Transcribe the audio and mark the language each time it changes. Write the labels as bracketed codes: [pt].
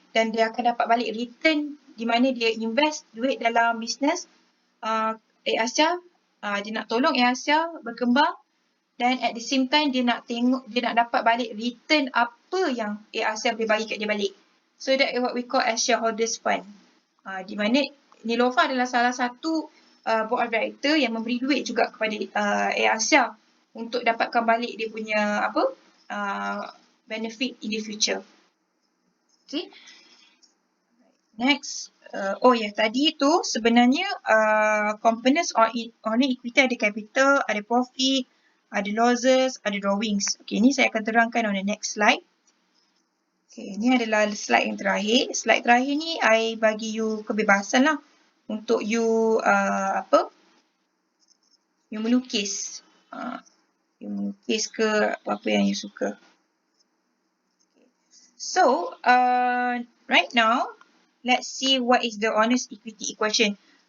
[ms] Dan dia akan dapat balik return di mana dia invest duit dalam bisnes ACC. Dia nak tolong ACC berkembang dan [en] at the same time [ms] dia nak tengok, dia nak dapat balik return apa yang ACC boleh bagi kat dia balik. [en] So that is what we call as shareholders fund. [ms] Di mana Nilofa adalah salah satu board of director yang memberi duit juga kepada ACC untuk dapatkan balik dia punya [en] benefit in the future. [ms] Okay. Next. Tadi tu sebenarnya components on equity ada capital, ada profit, ada losses, ada drawings. Okay, ni saya akan terangkan [en] on the next slide. [ms] Okay, ni adalah slide yang terakhir. Slide terakhir ni I bagi you kebebasan lah untuk you you melukis. You melukis ke apa-apa yang you suka. [en] So, right now, let's see what is the honest equity equation.